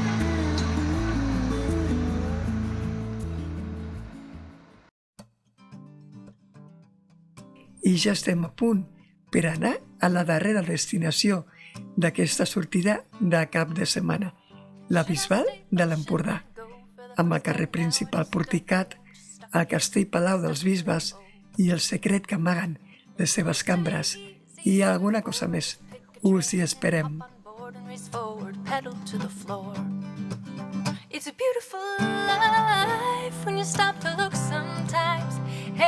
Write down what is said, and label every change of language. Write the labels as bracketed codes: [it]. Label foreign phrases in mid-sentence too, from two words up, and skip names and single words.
[ca] I ja estem a punt per anar a la darrera destinació d'aquesta sortida de cap de setmana, la Bisbal de l'Empordà, amb el carrer principal porticat, el castell Palau dels Bisbes i el secret que amaguen les seves cambres i alguna cosa més. Us hi esperem. [en] It's a beautiful life when you stop to look sometimes.